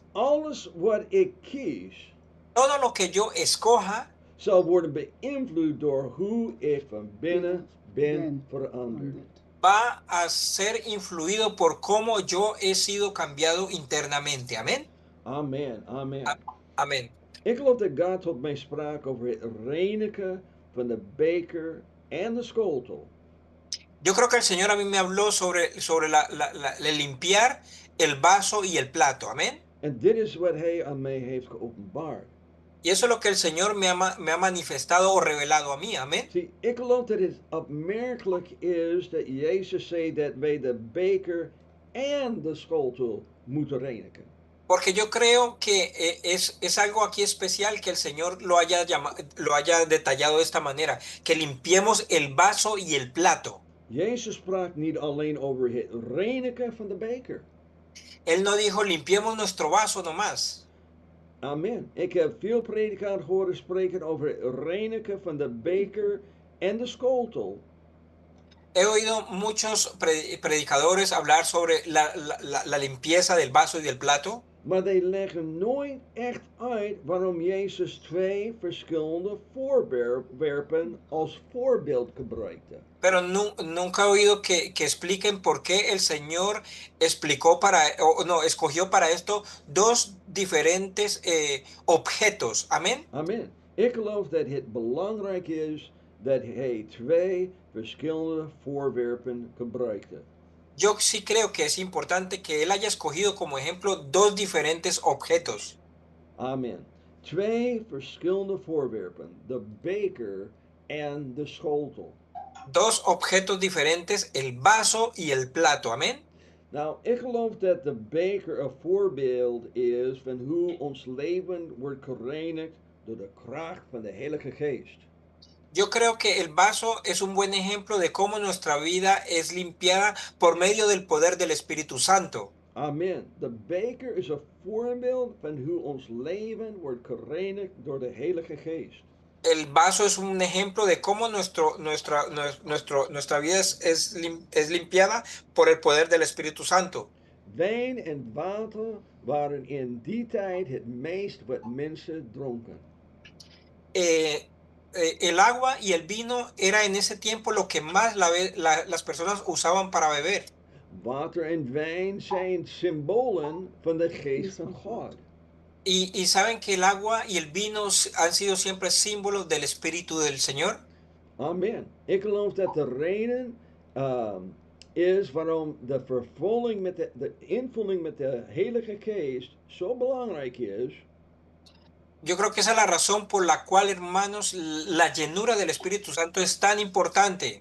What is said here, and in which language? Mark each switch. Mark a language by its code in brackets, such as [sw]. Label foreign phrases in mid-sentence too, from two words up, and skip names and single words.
[nl] Alles wat ik kies, [es] Todo lo que yo escoja [nl] zal worden beïnvloed door hoe ik van binnen ben veranderd. [es] va a ser influido por cómo yo he sido cambiado internamente. Amén. [nl] Amen, amen. [es] Amén. [nl] Ik geloof dat God tot mij sprak over het reinigen van de beker en de schotel. [es] Yo creo que el Señor a mí me habló sobre el limpiar el vaso y el plato. Amén. [nl] En dit is wat hij aan mij heeft geopenbaard. [es] Y eso es lo que el Señor me ha manifestado o revelado a mí. Amén. [nl] Zie, ik geloof dat het opmerkelijk is dat Jezus zei dat wij de beker en de schotel moeten reinigen. [es] Porque yo creo que es algo aquí especial que el Señor lo haya detallado de esta manera, que limpiemos el vaso y el plato. [nl] Jezus sprak niet alleen over het reinigen van de beker. [es] Él no dijo limpiemos nuestro vaso nomás. [nl] Amen. Ik heb veel predikanten horen spreken over het reinigen van de beker en de schotel. [es] He oído muchos predicadores hablar sobre la limpieza del vaso y del plato. [nl] Maar die leggen nooit echt uit waarom Jezus twee verschillende voorwerpen als voorbeeld gebruikte. [es] Pero nunca he oído que expliquen por qué el Señor escogió para esto dos diferentes objetos. Amén. [nl] Amen. Ik geloof dat het belangrijk is dat hij twee verschillende voorwerpen gebruikte. [es] Yo sí creo que es importante que él haya escogido como ejemplo dos diferentes objetos. [nl] Amen. Twee verschillende voorwerpen. De beker en de schotel. [es] Dos objetos diferentes, el vaso y el plato. Amén. [nl] Nou, ik geloof dat de beker een voorbeeld is van hoe ons leven wordt gereinigd door de kracht van de Heilige Geest. [es] Yo creo que el vaso es un buen ejemplo de cómo nuestra vida es limpiada por medio del poder del Espíritu Santo. [nl] Amen. De beker is een voorbeeld van hoe ons leven wordt gereinigd door de Heilige Geest. [es] El vaso es un ejemplo de cómo nuestra vida es limpiada por el poder del Espíritu Santo. [nl] Wijn en water waren in die tijd het meest wat mensen dronken. [es] El agua y el vino era en ese tiempo lo que más las personas usaban para beber. [nl] Water en wijn zijn symbolen van de geest van God. [es] Y saben que el agua y el vino han sido siempre símbolos del Espíritu del Señor. [nl] Amen. Ik geloof dat de reden is waarom de vervulling met de invulling met de Heilige Geest zo belangrijk is. [es] Yo creo que esa es la razón por la cual, hermanos, la llenura del Espíritu Santo es tan importante.